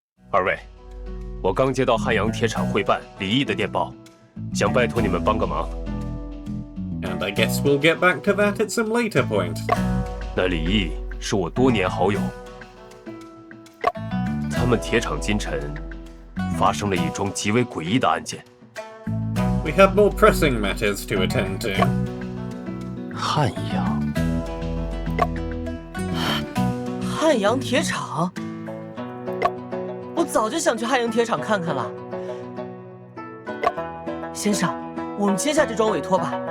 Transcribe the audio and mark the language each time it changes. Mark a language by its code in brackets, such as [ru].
[zh] 二位，我刚接到汉阳铁厂会办李毅的电报，想拜托你们帮个忙。 [en] And I guess we'll get back to that at some later point. [zh] 那李毅是我多年好友，他们铁厂今晨发生了一桩极为诡异的案件。 [en] We have more pressing matters to attend to. [zh] 汉阳，汉阳铁厂，我早就想去汉阳铁厂看看了。先生，我们接下这桩委托吧。